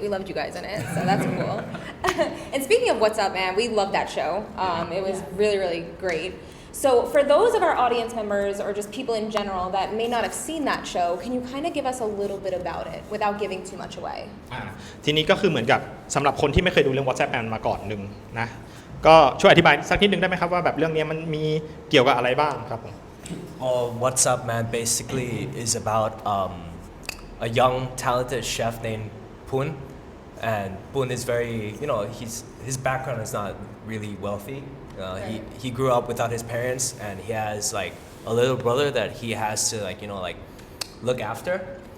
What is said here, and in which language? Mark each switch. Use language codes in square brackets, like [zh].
[en] We loved you guys in it, so that's cool. And speaking of What's Up Man, we loved that show. It was really, really great. So for those of our audience members or just people in general that may not have seen that show, can you kind of give us a little bit about it without giving too much away? [th] ทีนี้ก็คือเหมือนกับสำหรับคนที่ไม่เคยดูเรื่อง What's Up Man มาก่อนหนึ่งนะก็ช่วยอธิบายสักนิดนึงได้ไหมครับว่าแบบเรื่องนี้มันมีเกี่ยวกับอะไรบ้างครับผม [en] What's Up Man basically is about a young talented chef named Poon, and Poon is very his background is not really wealthy. He grew up without his parents, and he has like a little brother that he has to look after.